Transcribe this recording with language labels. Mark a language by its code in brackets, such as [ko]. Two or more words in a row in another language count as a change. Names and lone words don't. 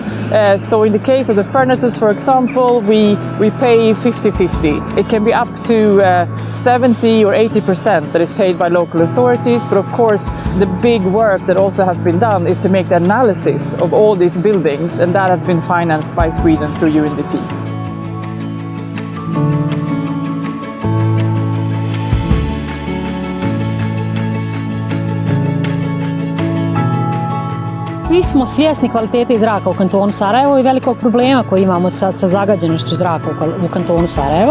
[en] So in the case of the furnaces, for example, we pay 50-50. It can be up to 70 or 80% that is paid by local authorities, but of course the big work that also has been done is to make the analysis of all these buildings, and that has been financed by Sweden through UNDP. [bs] Svi smo svjesni kvalitete zraka u Kantonu Sarajevo i velikog problema koji imamo sa zagađenošću zraka u Kantonu Sarajevo.